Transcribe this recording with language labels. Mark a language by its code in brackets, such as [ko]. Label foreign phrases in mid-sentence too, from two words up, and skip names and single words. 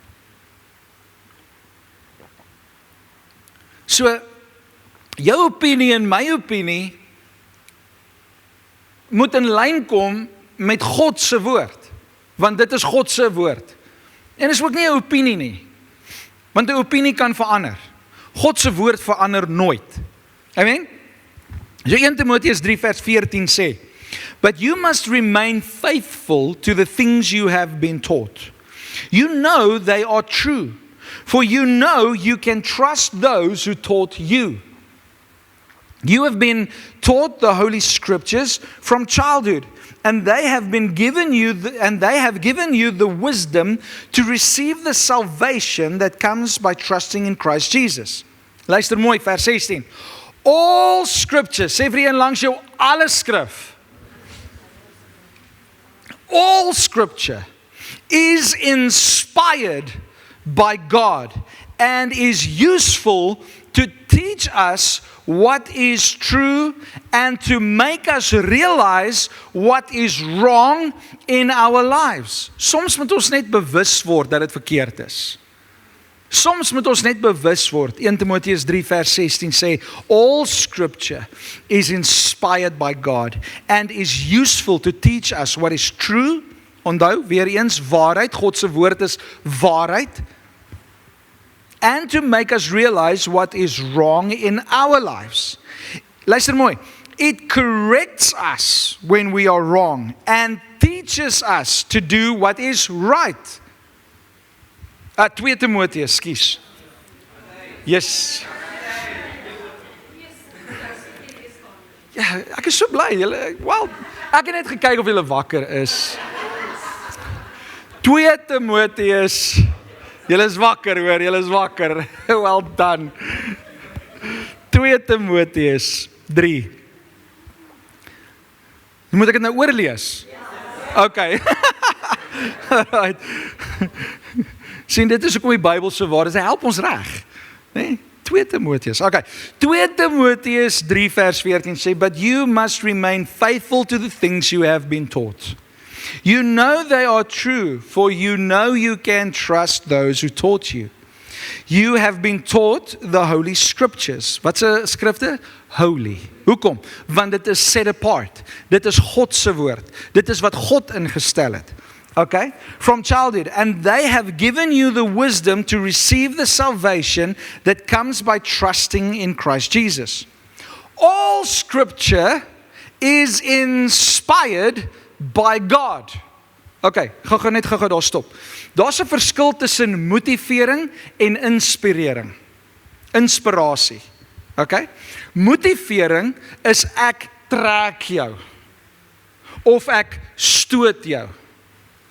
[af] So, jou opinie en my opinie moet in lyn kom met God se woord. Want dit is God se woord. En is ook nie 'n opinie nie. Want 'n opinie kan verander. God se woord verander nooit. Amen? So 1 Timoteus 3 vers 14 sê, [en] "But you must remain faithful to the things you have been taught. You know they are true, for you know you can trust those who taught you. You have been taught the Holy Scriptures from childhood, and they have given you the wisdom to receive the salvation that comes by trusting in Christ Jesus." [af] Luister mooi, vers 16. [en] All Scripture, [af] sê vir een langs jou, alle skrif. [en] All Scripture is inspired by God and is useful to teach us what is true and to make us realize what is wrong in our lives. [af] Soms moet ons net bewus word dat dit verkeerd is. Soms moet ons net bewus word. 1 Timoteus 3 vers 16 sê, [en] "All Scripture is inspired by God and is useful to teach us what is true." [af] Onthou, weer eens, waarheid, God se woord is waarheid. [en] And to make us realize what is wrong in our lives. [af] Luister mooi. [en] It corrects us when we are wrong and teaches us to do what is right. [af] 2 Timoteus, skus. Yes. Ja, ek is so bly. Wel, ek het net gekyk of julle wakker is. 2 Timoteus. Julle is wakker hoor, julle is wakker. [en] Well done. [af] 2 Timoteus 3. Moet ek dit nou oorlees? Ja. Okay. Alright. Sien, dit is hoekom die Bybel so waar is. Hy help ons reg. Nee? 2 Timoteus. Okay. 2 Timoteus 3 vers 14 sê, [en] "But you must remain faithful to the things you have been taught. You know they are true, for you know you can trust those who taught you. You have been taught the Holy Scriptures." [af] Wat se skrifte? Holy. Hoekom? Want dit is [en] set apart. [af] Dit is God se woord. Dit is wat God ingestel het. [en] Okay? From childhood. And they have given you the wisdom to receive the salvation that comes by trusting in Christ Jesus. All Scripture is inspired by God. [af] Okay, gou net daar stop. Daar's 'n verskil tussen motivering en inspirering. Inspirasie. Okay? Motivering is ek trek jou of ek stoot jou.